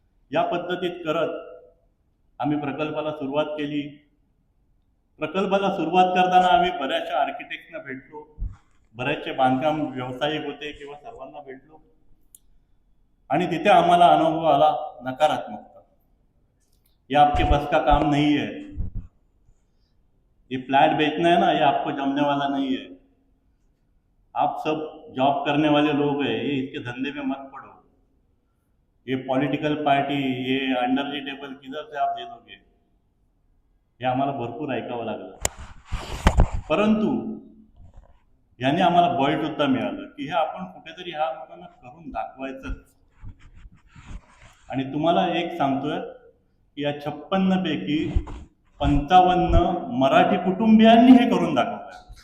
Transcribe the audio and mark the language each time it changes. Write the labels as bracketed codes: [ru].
[mr] या पद्धतीत करत आम्ही प्रकल्पाला सुरुवात केली. प्रकल्पाला सुरुवात करताना आम्ही बऱ्याचशा आर्किटेक्टना भेटलो, बरेचसे बांधकाम व्यावसायिक होते किंवा सर्वांना भेटलो. आणि तिथे आम्हाला अनुभव आला नकारात्मकता. [hi] ये आपके बस का काम नहीं है, ये फ्लैट बेचना है ना, ये आपको जमने वाला नहीं है. आप सब जॉब करने वाले लोग हैं, ये इसके धंधे में मत पड़ो. ये पॉलिटिकल पार्टी, ये अंडर दी टेबल किधर से आप दे दोगे. [mr] हे आम्हाला भरपूर ऐकावं लागलं. परंतु याने आम्हाला बळ सुद्धा मिळालं की हे आपण कुठेतरी ह्या लोकांना करून दाखवायचं. आणि तुम्हाला एक सांगतोय की या 56 पैकी 55 मराठी कुटुंबियांनी हे करून दाखवलंय.